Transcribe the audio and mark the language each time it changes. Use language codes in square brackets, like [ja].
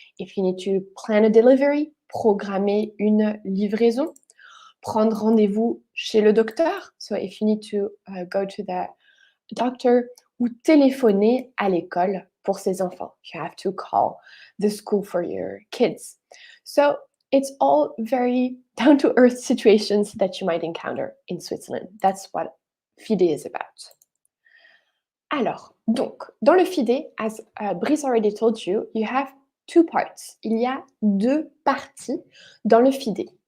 [en] If you need to plan a delivery, [fr] programmer une livraison, prendre rendez-vous chez le docteur, [en] so if you need to go to the doctor, [fr] ou téléphoner à l'école pour ses enfants. [en] You have to call the school for your kids. So it's all very down-to-earth situations that you might encounter in Switzerland. That's what Fide is about. [fr] Alors, donc, dans le Fide, [en] as Brice already told you, you have two parts. [fr] Il y a deux parties dans le Fide.